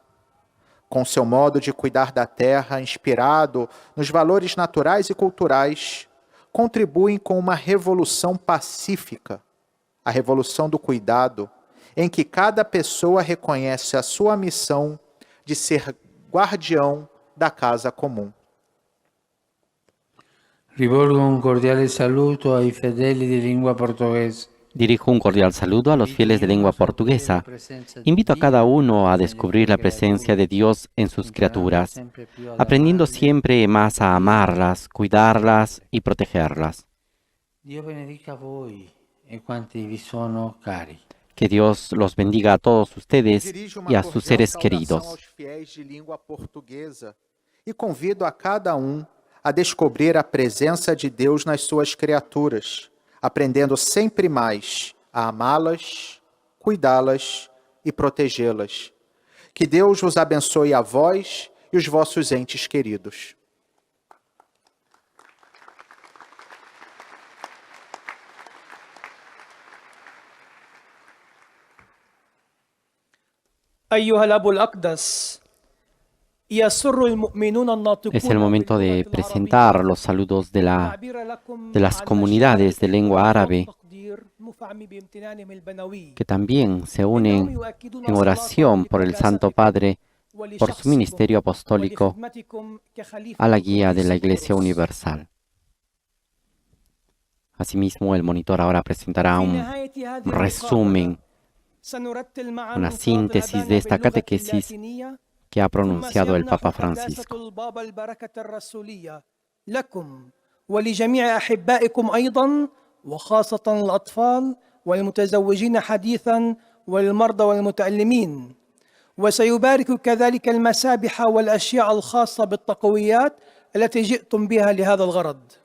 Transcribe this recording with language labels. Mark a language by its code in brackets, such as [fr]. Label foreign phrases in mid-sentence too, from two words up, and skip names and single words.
[pt] Com seu modo de cuidar da terra, inspirado nos valores naturais e culturais, contribuem com uma revolução pacífica, a revolução do cuidado, em que cada pessoa reconhece a sua missão de ser guardião da casa comum. [it] Rivolgo un cordiale saluto ai fedeli di lingua portoghese. [es] Dirijo un cordial saludo a los fieles de lengua portuguesa. Invito a cada uno a descubrir la presencia de Dios en sus criaturas, aprendiendo siempre más a amarlas, cuidarlas y protegerlas. [it] Dio benedica voi e quanti vi sono cari. [es] Que Dios los bendiga a todos ustedes [pt] Dirijo [es] y a [pt] uma [es] sus [pt] cordial [es] seres [pt] saudação [es] queridos. [pt] aos fiéis de língua portuguesa e convido a cada a descobrir a presença de Deus nas suas criaturas, aprendendo sempre mais a amá-las, cuidá-las e protegê-las. Que Deus vos abençoe a vós e os vossos entes queridos. [ar] أيها الأب الأقدس يسر المؤمنون الناطقون [es] Es el momento de [ar] باللغة [es] presentar [ar] العربية [es] los saludos de [ar] التعبير لكم [es] las [ar] عن [es] comunidades de [ar] مشاعر [es] lengua árabe [ar] والتقدير مفعم بامتنانهم البنوي [es] que también se unen en oración por el Santo Padre, por su ministerio apostólico, [ar] ولخدمتكم كخليفة [es] a la guía de la [ar] القديس [es] Iglesia [ar] بطرس. [es] Universal. Asimismo, el monitor ahora presentará [ar] في [es] un [ar] نهاية هذه [es] resumen, [ar] المقابلة سنرتل معا [es] una [ar] صلاة [es] síntesis [ar] الأذان [es] de esta [ar] باللغة [es] catequesis [ar] اللاتينية [es] que ha [ar] ثم [es] pronunciado el [ar] سيمنح [es] Papa [ar] قداسة [es] Francisco. [ar] البابا البركة الرسولية لكم ولجميع أحبائكم أيضا وخاصة الأطفال والمتزوجين حديثا والمرضى والمتألمين، وسيبارك كذلك المسابح والأشياء الخاصة بالتقويات التي جئتم بها لهذا الغرض.